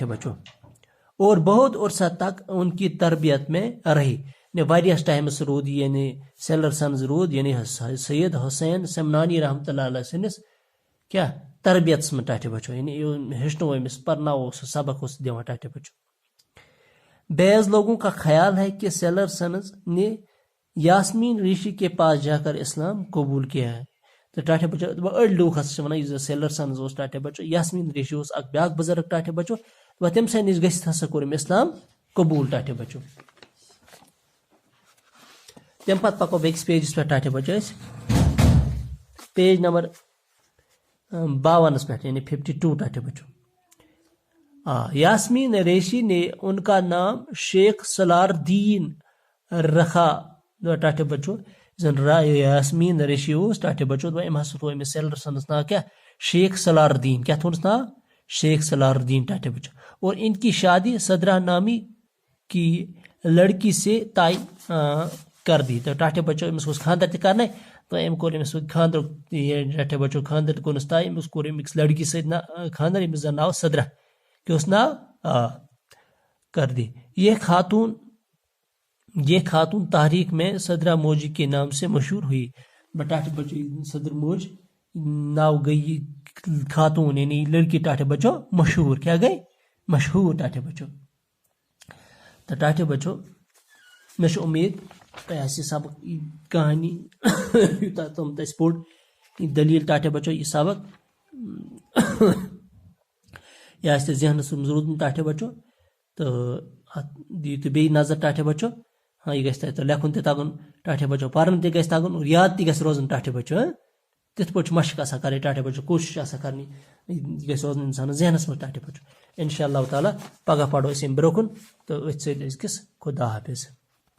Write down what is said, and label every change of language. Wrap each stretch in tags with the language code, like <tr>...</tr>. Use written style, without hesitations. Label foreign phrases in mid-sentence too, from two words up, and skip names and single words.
<ur>بچو اور بہت عرصہ تک ان کی تربیت میں رہی</ur> <ks>یعنی واریاہس ٹائمس رود یعنی سیلر سنز رود یعنی سید حسین سمنانی رحمۃ اللہ علیہ سٕنٛدِس کیا تربیتس منٛز ٹاٹھے بچو یعنی ہیٚچھنو أمِس پرناو سبق اوس دِوان ٹاٹھے بچو</ks> <ur>بعض لوگوں کا خیال ہے کہ سیلر سنز نے یاسمین ریشی کے پاس جا کر اسلام قبول کیا ہے تو</ur> <ks>ٹاٹھے بچو أڑۍ لوٗکھ ہسا چھِ وَنان یُس زن سیلر سنز اوس ٹاٹھے بچو یاسمین ریشی اوس اکھ بیاکھ بزرگ ٹاٹھے بچو تٔمۍ سٕے نِش گٔژھِتھ ہسا کوٚر أمۍ اسلام قبوٗل ٹاٹھے بچو تمہِ پتہٕ پکو بیٚکِس پیجس پٮ۪ٹھ ٹاٹھے بچو أسۍ پیج نمبر 52 پٮ۪ٹھ یعنی 52 ٹاٹھے بچو</ks> <ur>یاسمین ریشی نے ان کا نام شیخ سلار الدین رکھا</ur> <ks>ٹاٹھے بچو زن یاسمین ریشی اوس ٹاٹھے بچو أمۍ ہسا تھوو أمِس سیلر سنس ناو کیٛاہ شیخ سلار الدین کیا تھوونس ناو شیخ سلار الدین ٹاٹھے بچو</ks> <ur>اور ان کی شادی صدرہ نامی کی لڑکی سے طے کر دی</ur> <ks>تو ٹاٹھے بچو أمِس اوس خاندر تہِ کرنے تو أمۍ کوٚر أمِس خاندرُک ٹاٹھے بچو خاندر تہِ کوٚرنس طے أمِس کوٚر أمِس لڑکی سۭتۍ خاندر ییٚمِس زن ناو صدرہ کیٛاہ اوس ناو</ks> <ur>کر دی یہ خاتون تحریک میں صدرہ موجی کے نام سے مشہور ہوئی</ur> <ks>ٹاٹھے بچو صدر موج ناو گئی خاتون یعنی لڑکی ٹاٹھے بچو مشہور کیا گئی مشہور ٹاٹھے بچو تو ٹاٹھے بچو مےٚ چھِ اُمید تۄہہِ آسہِ یہِ سبق یہِ کہانی یوٗتاہ تِم تَسہِ پوٚر یہِ دلیٖل ٹاٹھے بچو یہِ سبق یہِ آسہِ تۄہہِ ذہنس منٛز روٗدمُت ٹاٹھے بچو تہٕ اتھ دِیِو تُہۍ بیٚیہِ نظر ٹاٹھے بچو ہاں یہِ گژھِ تۄہہِ لیکھُن تہِ تگُن ٹاٹھے بچو پرُن تہِ گژھِ تگُن اور یاد تہِ گژھِ روزُن ٹاٹھے بچو تِتھ پٲٹھۍ چھِ مشق آسان کرٕنۍ ٹاٹھے بچو کوٗشش آسان کرنی یہِ گژھِ روزُن انسانس ذہنس منٛز ٹاٹھے بچو</ks> <ar>انشاء اللہ تعالیٰ</ar> <ks>پگہہ پرو أسۍ امہِ برونٛہہ کُن تہٕ أتھۍ سۭتۍ أزۍکِس خدا حافظ</ks>